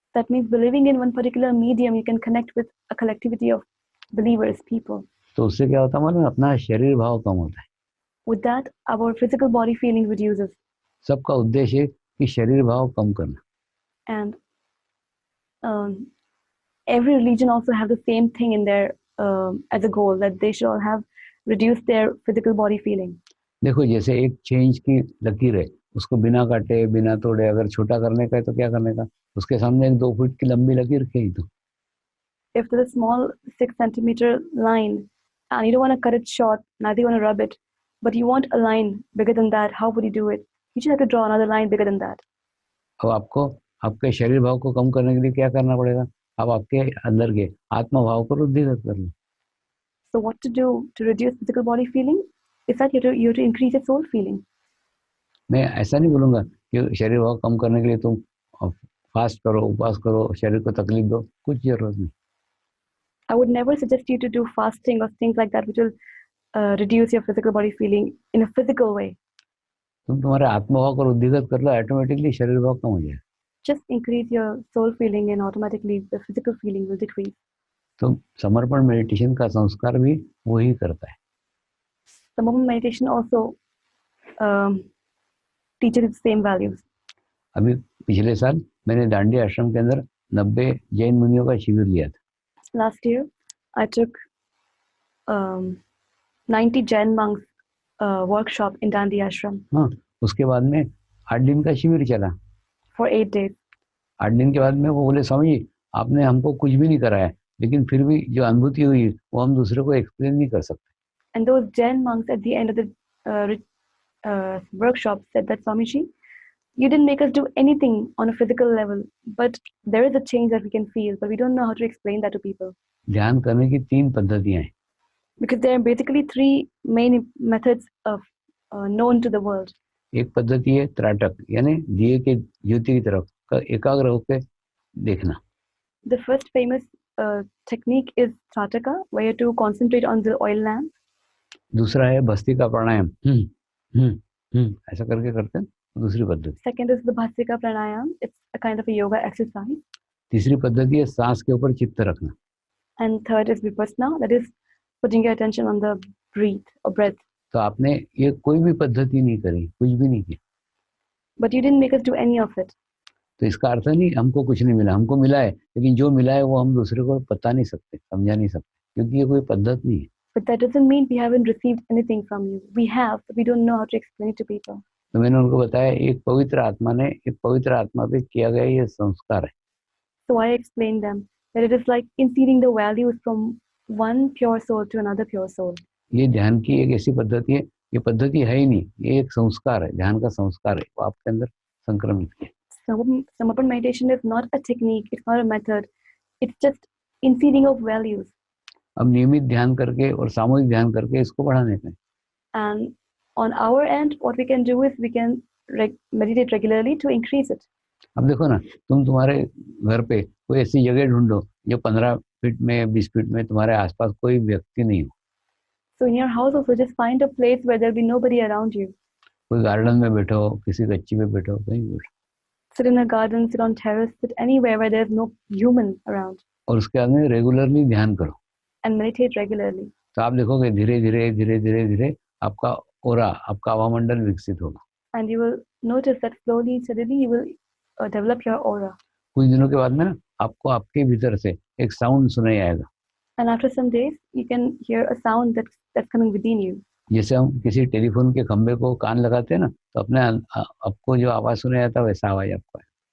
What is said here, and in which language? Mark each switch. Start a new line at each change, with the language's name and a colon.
English: That means believing in one particular medium, you can connect with a collectivity of believers, people.
Hindi: तो उससे क्या होता है मालूम है, अपना शरीर भाव कम होता है।
English: With that, our physical body feeling reduces.
Hindi: सबका उद्देश्य है कि शरीर भाव कम करना।
English: And every religion also have the same thing in their as a goal, that they should all have reduced their physical body feeling.
Hindi: देखो, जैसे एक चेंज की लकीर है, उसको बिना काटे बिना तोड़े अगर छोटा करने का है तो क्या करने का, उसके सामने एक 2 फीट की लंबी लकीर खींच दो।
English: If there's a small 6 centimeter line and you don't want to cut it short, neither you want to rub it, but you want a line bigger than that, how would you do it? You just have to draw another line bigger than that.
Hindi: अब आपको आपके शरीर भाव को कम करने के लिए क्या करना पड़ेगा, अब आपके अंदर के आत्मा भाव को वृद्धिगत कर लो।
English: So what to do to reduce physical body feeling is that you have to increase your soul feeling.
Hindi: मैं ऐसा नहीं बोलूंगा कि शरीर भाव कम करने के लिए तुम फास्ट करो, उपवास करो, शरीर को तकलीफ दो, कुछ जरूरत नहीं।
English: I would never suggest you to do fasting or things like that which will reduce your physical body feeling in a physical way.
Hindi: तुम तुम्हारे आत्मभाव को वृद्धिगत कर लो, ऑटोमेटिकली शरीर भाव कम हो जाएगा।
English: Just increase your soul feeling and automatically the physical feeling will decrease.
Hindi: तो समर्पण मेडिटेशन का संस्कार भी वही करता है।
English: Samahama meditation also teaches the same values.
Hindi: अभी पिछले साल मैंने दांडी आश्रम के अंदर 90 जैन मुनियों का शिविर लिया था।
English: Last year, I took 90 Jain monks workshop in Dandi ashram.
Hindi: हाँ, उसके बाद में 8 दिन का शिविर चला।
English: For 8 days.
Hindi: 8 दिन के बाद में वो बोले, स्वामी जी आपने हमको कुछ भी नहीं कराया, लेकिन फिर भी जो अनुभूति हुई वो हम दूसरे को एक्सप्लेन नहीं कर सकते।
English: And those Jain monks at the end of the workshop said that, Swamiji, you didn't make us do anything on a physical level, but there is a change that we can feel, but we don't know how to explain that to people.
Hindi: ध्यान करने की 3 पद्धतियां हैं।
English: Because there are basically 3 main methods of known to the world.
Hindi: एक पद्धति है त्राटक, यानी दिए के ज्योति की तरफ एकाग्र होकर देखना।
English: The first famous technique is Trataka, where you have to concentrate on the oil lamp.
Hindi: दूसरा है भस्त्रिका प्राणायाम, ऐसा करके करते हैं, दूसरी पद्धति।
English: Second is the Bhastrika Pranayam. It's a kind of a yoga exercise.
Hindi: तीसरी पद्धति है सांस के ऊपर चित्त रखना।
English: And third is Vipassana, that is putting your attention on the breath.
Hindi: तो आपने ये कोई भी पद्धति नहीं करी, कुछ भी नहीं किया।
English: But you didn't make us do any of it.
Hindi: तो इसका अर्थ नहीं हमको कुछ नहीं मिला, हमको मिला है, लेकिन जो मिला है वो हम दूसरे को बता नहीं सकते, समझा नहीं सकते, क्योंकि ये कोई पद्धति नहीं है।
English: But that doesn't mean we haven't received anything from you. We have, but we don't know how to explain it to people.
Hindi: तो मैंने उनको बताया एक पवित्र आत्मा पे किया गया ये संस्कार है।
English: So I explained them that it is like inseeding the values from one pure soul to another pure soul.
Hindi: ये ध्यान की एक ऐसी पद्धति है, ये पद्धति है ही नहीं, ये एक संस्कार है, ध्यान का संस्कार है, वो आपके अंदर संक्रमित है।
English: Samarpan meditation is not a technique, it's not a method, it's just inseeding of values.
Hindi: अब नियमित ध्यान करके और सामूहिक ध्यान करके इसको बढ़ाने का।
English: And on our end, what we can do is we can meditate regularly to increase it.
Hindi: अब देखो ना, तुम्हारे घर पे कोई ऐसी जगह ढूंढो जो 15 फीट में 20 फीट में तुम्हारे आसपास कोई व्यक्ति नहीं हो।
English: So in your house also just find a place where there'll be nobody around you.
Hindi: कोई गार्डन में बैठो, किसी गच्ची में बैठो, कहीं बैठो।
English: Sit in a garden, sit on terrace, sit anywhere where there's no human around.
Hindi: और उसके बाद में रेगुलरली ध्यान करो।
English: And meditate regularly.
Hindi: तो आप देखोगे धीरे धीरे आपका ओरा, आपका आवामंडल विकसित होगा।
English: And you will notice that slowly, steadily you will develop your aura.
Hindi: कुछ दिनों के बाद में ना आपको आपके भीतर से एक साउंड सुनाई आएगा।
English: And after some days, you can hear a sound that's coming within you.
Hindi: जैसे हम किसी टेलीफोन के खंबे को कान लगाते हैं ना, तो अपने आपको जो आवाज सुनाई आता है वैसा आवाज आपको है।